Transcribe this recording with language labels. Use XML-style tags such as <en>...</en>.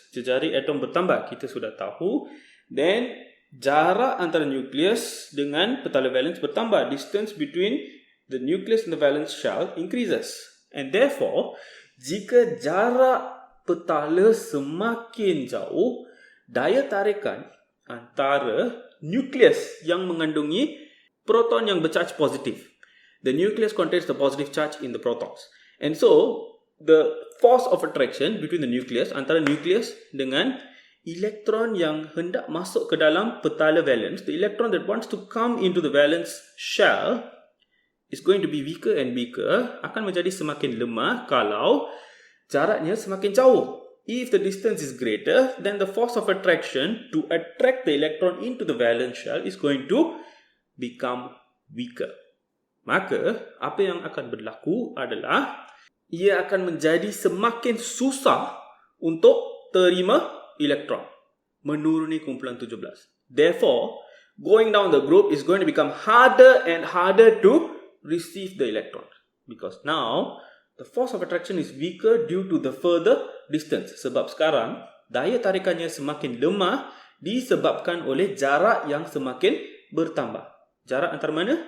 <ms>Jejari atom bertambah, kita sudah tahu. Then jarak antara nukleus dengan petala valence bertambah.</ms> <en>Distance between the nucleus and the valence shell increases. And therefore,</en> <ms>jika jarak petala semakin jauh, daya tarikan antara nukleus yang mengandungi proton yang bercharge positif.</ms> <en>The nucleus contains the positive charge in the protons. And so, the force of attraction between the nucleus,</en> <ms>antara nukleus dengan elektron yang hendak masuk ke dalam petala valence,</ms> <en>the electron that wants to come into the valence shell is going to be weaker and weaker,</en> <ms>akan menjadi semakin lemah kalau jaraknya semakin jauh.</ms> <en>If the distance is greater, then the force of attraction to attract the electron into the valence shell is going to become weaker.</en> <ms>Maka, apa yang akan berlaku adalah ia akan menjadi semakin susah untuk terima elektron. Menuruni kumpulan 17.</ms> <en>Therefore, going down the group is going to become harder and harder to receive the electron. Because now, the force of attraction is weaker due to the further distance.</en> <ms>Sebab sekarang, daya tarikannya semakin lemah disebabkan oleh jarak yang semakin bertambah. Jarak antara mana?</ms>